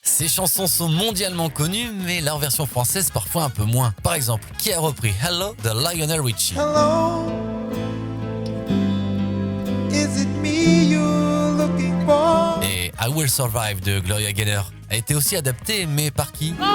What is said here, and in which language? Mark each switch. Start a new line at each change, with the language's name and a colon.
French: Ces chansons sont mondialement connues, mais leur version française parfois un peu moins. Par exemple, qui a repris Hello de Lionel Richie?
English: Hello, is it me you're looking for?
French: Et I Will Survive de Gloria Gaynor a été aussi adapté, mais par qui?